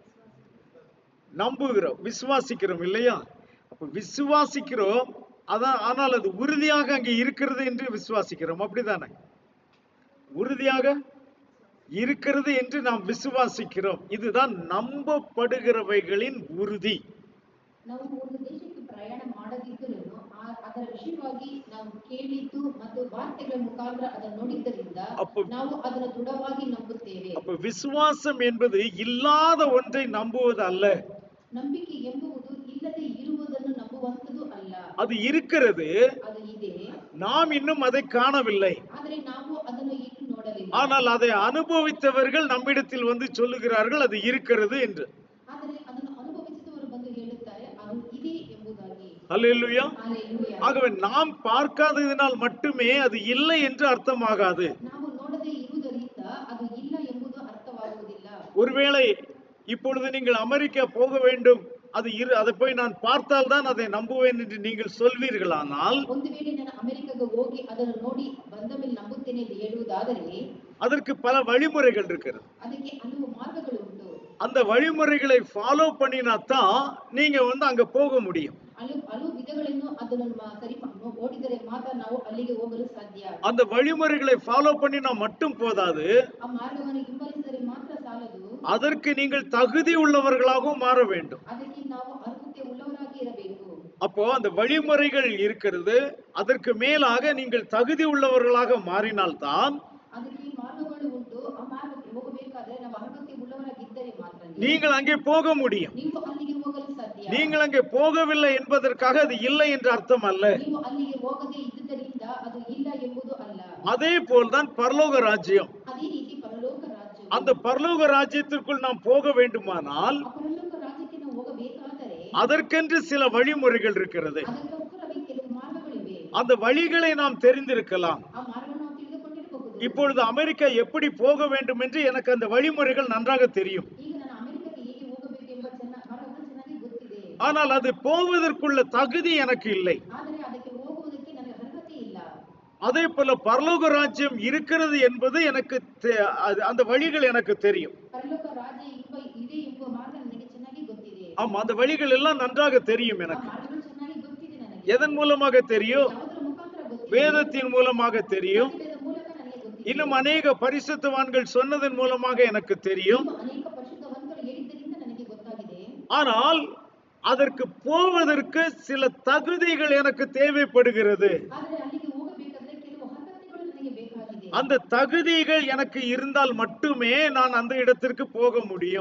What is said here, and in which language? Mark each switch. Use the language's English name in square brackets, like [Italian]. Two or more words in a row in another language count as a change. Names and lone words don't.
[Tamil] நம்புகிறோம், விசுவாசிக்கிறோம், இல்லையா? அப்ப விசுவாசிக்கிறோம், அதான், ஆனால் அது உறுதியாக அங்கே இருக்கிறது என்று விசுவாசிக்கிறோம். அப்படிதானே? உறுதியாக இருக்கிறது என்று நாம் விசுவாசிக்கிறோம். இதுதான் நம்பப்படுகிறவைகளின் உறுதி. [Kannada] ನಾವು ಒಂದು ದೇಶಕ್ಕೆ ಪ್ರಯಾಣ ಮಾಡದಿದ್ದರೂ ಅದರ ವಿಷಯವಾಗಿ ನಾವು ಕೇಳಿದ್ದು ಮತ್ತು ವಾರ್ತೆಗಳ ಮುಖಾಂತರ ಅದನ್ನು ನೋಡಿದ್ದರಿಂದ ನಾವು ಅದನ್ನು ದೃಢವಾಗಿ ನಂಬುತ್ತೇವೆ. [Tamil] அப்ப விசுவாசம் என்பது இல்லாத ஒன்றை நம்புவது அல்ல. [Kannada] ನಂಬಿಕೆ ಎಂಬುದು ಇಲ್ಲದೆ ಇರುವುದನ್ನು ನಂಬುವಂತದು ಅಲ್ಲ. [Tamil] அது இருக்கிறது, [Kannada] ಅದು ಇದೆ, [Tamil] நாம் இன்னும் அதை காணவில்லை. [Kannada] ಆದರೆ ನಾವು ಅದನ್ನು ಇನ್ನೂ ನೋಡಲಿಲ್ಲ. [Tamil] ஆனால் அதை அனுபவித்தவர்கள் நம்மிடத்தில் வந்து சொல்லுகிறார்கள் அது இருக்கிறது என்று. [Kannada] ಆದರೆ ಅದನ್ನು ಅನುಭವಿಸಿದವರು ಬಂದು ಹೇಳುತ್ತಾರೆ ಅದು ಇದೆ ಎಂಬುದಾಗಿ. [Tamil] அல்லேலூயா. ஆகவே நாம் பார்க்காததினால் மட்டுமே அது இல்லை என்று அர்த்தமாகாது. [Kannada] ನಾವು ನೋಡದೆ ಇರುವುದರಿಂದ ಅದು ಇಲ್ಲ ಎಂಬುದು ಅರ್ಥವಾಗುವುದಿಲ್ಲ. [Tamil] ஒருவேளை இப்பொழுது நீங்கள் அமெரிக்கா போக வேண்டும், அது அதை போய் நான் பார்த்தால் தான் அதை நம்புவேன் என்று நீங்கள் சொல்வீர்களானால், [Kannada] ಒಂದು ವೇಳೆ ನಾನು ಅಮೆರಿಕಾಗೆ ಹೋಗಿ ಅದನ್ನು ನೋಡಿ ಬಂದ ಮೇಲೆ ನಂಬುತ್ತೇನೆ ಎಂದು ಹೇಳುವುದಾದರೆ [Tamil] அதற்கு பல வழிமுறைகள் இருக்கிறது. [Kannada] ಅದಕ್ಕೆ ಹಲವು ಮಾರ್ಗಗಳು ಉಂಟು. [Tamil] அந்த வழிமுறைகளை ஃபாலோ பண்ணினா தான் நீங்க வந்து அங்க போக முடியும். [Kannada] ಹಲವು ವಿಧಗಳನ್ನು ಅದನ್ನು ಸರಿ ಓಡಿದರೆ ಮಾತ್ರ ನಾವು ಅಲ್ಲಿಗೆ ಹೋಗಲು ಸಾಧ್ಯ. [Tamil] அந்த வழிமுறைகளை ஃபாலோ பண்ணினா மட்டும் போதாது, [Kannada] ಆ ಮಾರ್ಗವನ್ನು ಹಿಂಬಾಲಿಸಿದರೆ ಮಾತ್ರ ಸಾಲದು, [Tamil] அதற்கு நீங்கள் தகுதி உள்ளவர்களாகவும் மாற வேண்டும். [Kannada] ಅದಕ್ಕೆ ನಾವು ಅರ್ಹತೆ உள்ளவರಾಗಿ ಇರಬೇಕು. [Tamil] அப்போ அந்த வழிமுறைகள் இருக்கிறது, அதற்கு மேலாக நீங்கள் தகுதி உள்ளவர்களாக மாறினால்தான் [Kannada] ಅದಕ್ಕೆ ಮಾರ್ಗಗಳು ಉಂಟು. ಆ ಮಾರ್ಗಕ್ಕೆ ಹೋಗಬೇಕಾದ್ರೆ ನಾವು ಅರ್ಹತೆ உள்ளவರಾಗಿದ್ದರೆ ಮಾತ್ರ [Tamil] நீங்கள் அங்கே போக முடியும். [Kannada] ನೀವು ಅಲ್ಲಿಗೆ ಹೋಗಲು ಸಾಧ್ಯ. [Tamil] நீங்கள் அங்கே போகவில்லை என்பதற்காக அது இல்லை என்று அர்த்தம் அல்ல. [Kannada] ನೀವು ಅಲ್ಲಿಗೆ ಹೋಗದೆ ಇದ್ದುದರಿಂದ ಅದು ಇಲ್ಲ ಎಂಬುದು ಅಲ್ಲ. [Tamil] அதே போல்தான் பரலோக ராஜ்யம். [Kannada] ಅದೇ ರೀತಿ ಪರಲೋಕ ರಾಜ್ಯ. [Tamil] அந்த பரலோக ராஜ்யத்திற்குள் நாம் போக வேண்டுமானால் [Kannada] ಪರಲೋಕ ರಾಜ್ಯಕ್ಕೆ ನಾವು ಹೋಗಬೇಕಾದರೆ [Tamil] அதற்கென்று சில வழிமுறைகள் இருக்கிறது. [Kannada] ಅದಕ್ಕೋಸ್ಕರವೇ ಕೆಲವು ಮಾರ್ಗಗಳಿವೆ. [Tamil] அந்த வழிகளை நாம் தெரிந்திருக்கலாம். [Kannada] ಆ ಮಾರ್ಗವನ್ನು ನಾವು ತಿಳಿದುಕೊಂಡಿರಬಹುದು. [Tamil] இப்பொழுது அமெரிக்கா எப்படி போக வேண்டும் என்று எனக்கு அந்த வழிமுறைகள் நன்றாக தெரியும். [Kannada] ಈಗ ನಾನು ಅಮೆರಿಕಕ್ಕೆ ಹೇಗೆ ಹೋಗಬೇಕೆಂಬ ಮಾರ್ಗಗಳು ಚೆನ್ನಾಗಿ ಗೊತ್ತಿದೆ. [Tamil] ஆனால் அது போவதற்குள்ள தகுதி எனக்கு இல்லை. [Kannada] ಆದರೆ ಅದಕ್ಕೆ ಹೋಗುವುದಕ್ಕೆ ನನಗೆ ಅರ್ಹತೆ ಇಲ್ಲ. [Tamil] அதே போல பரலோக ராஜ்யம் இருக்கிறது என்பது எனக்கு அந்த வழிகள் எனக்கு தெரியும். [Kannada] ಪರಲೋಕ ರಾಜ್ಯ ಇದೆ ಎಂಬ ಮಾರ್ಗ ನನಗೆ ಚೆನ್ನಾಗಿ ಗೊತ್ತಿದೆ. [Tamil] ஆமா, அந்த வழிகள் எல்லாம் நன்றாக தெரியும் எனக்கு. [Kannada] ಮಾರ್ಗಗಳು ಚೆನ್ನಾಗಿ ಗೊತ್ತಿದೆ ನನಗೆ. [Tamil] எதன் மூலமாக தெரியும்? [Kannada] ಯಾವುದರ ಮುಖಾಂತರ ಗೊತ್ತಿದೆ? [Tamil] வேதத்தின் மூலமாக தெரியும். [Kannada] ವೇದದ ಮೂಲಕ ನನಗೆ ಗೊತ್ತಿದೆ. [Tamil] இன்னும் அநேக பரிசுத்தவான்கள் சொன்னதன் மூலமாக எனக்கு தெரியும். [Kannada] ಅನೇಕ ಪರಿಶುದ್ಧವಂತರು ಹೇಳಿದ್ದರಿಂದ ನನಗೆ ಗೊತ್ತಾಗಿದೆ. [Tamil] ஆனால் அதற்கு போவதற்கு சில தகுதிகள் எனக்கு தேவைப்படுகிறது. [Kannada] ಆದರೆ ಅಲ್ಲಿಗೆ ಹೋಗಬೇಕಾದ್ರೆ ಕೆಲವು ಅರ್ಹತೆಗಳು ನನಗೆ ಬೇಕಾಗಿದೆ. [Tamil] அந்த தகுதிகள் எனக்கு இருந்தால் மட்டுமே நான் அந்த இடத்திற்கு போக முடியும்.